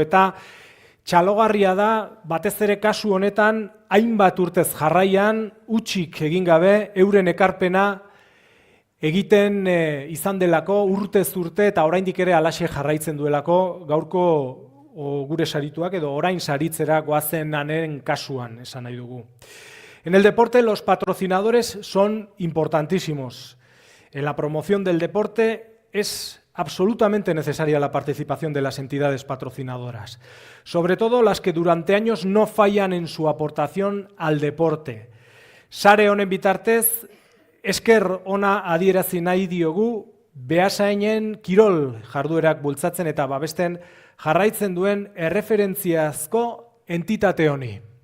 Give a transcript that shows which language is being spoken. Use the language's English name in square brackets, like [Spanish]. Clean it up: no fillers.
[Basque] Eta txalogarria da, batez ere kasu honetan, hainbat urtez jarraian, utxik egin gabe, euren ekarpena egiten izan delako, urtez urte eta oraindik ere halaxe jarraitzen duelako, gaurko gure sarituak edo orain saritzera goazen anen kasuan, esan nahi dugu. [Spanish] En el deporte los patrocinadores son importantísimos. En la promoción del deporte es absolutamente necesaria la participación de las entidades patrocinadoras, sobre todo las que durante años no fallan en su aportación al deporte. [Basque] Sare honen bitartez, esker ona adierazi nahi diogu, Beasainen kirol jarduerak bultzatzen eta babesten jarraitzen duen erreferentziazko entitate honi.